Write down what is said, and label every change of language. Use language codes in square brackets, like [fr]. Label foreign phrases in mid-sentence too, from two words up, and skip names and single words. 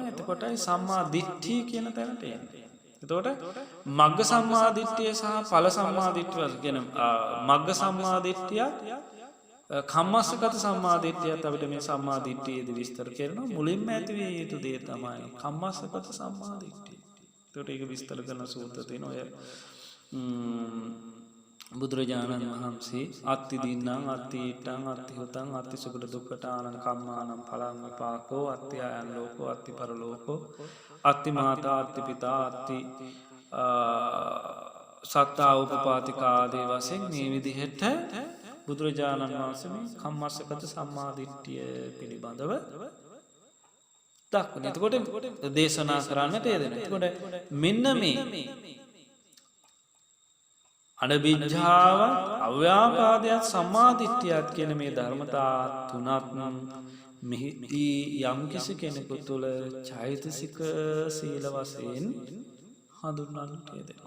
[si] එතකොටයි සම්මා දිට්ඨිය කියන තැනට එන්නේ. එතකොට මග්ග සම්මා දිට්ඨිය සහ ඵල සම්මා දිට්ඨිය කියන මග්ග සම්මා දිට්ඨිය කම්මස්සගත සම්මා දිට්ඨියත් අපිට මේ සම්මා දිට්ඨියේදී විස්තර කරනවා. මුලින්ම ඇති විය යුතු දේ තමයි කම්මස්සගත සම්මා දිට්ඨිය. ඒකට ඒක විස්තර කරන සූත්‍ර තියෙනවා. ඔය බුදුරජාණන් වහන්සේ [pi] අත්ති දින්නම් අත්ති ඊට්ටං අත්ති හුතං අත්ති සුගත දුක්ඛතානං කම්මානං ඵලං විපාකෝ අත්ති ආයන් ලෝකෝ අත්ති පරලෝකෝ අත්ති මාතා අත්ති පිතා අත්ති සත්තා උපපාතිකා [si] ආදී වශයෙන් මේ විදිහට බුදුරජාණන් වහන්සේ මේ කම්මස්සගත සම්මා දිට්ඨිය පිළිබඳව දක්වන. එතකොට දේශනා කරන්නට යෙදෙන. එතකොට මෙන්න මේ අනවිජ්ජාව, අව්‍යාපාදයක්, සම්මා දිට්ඨියත් කියන මේ ධර්මතා තුනක් මෙහි යම් කිසි කෙනෙකු තුළ චෛතසික සීල වශයෙන් හඳුන්වන්නට යෙදෙනවා.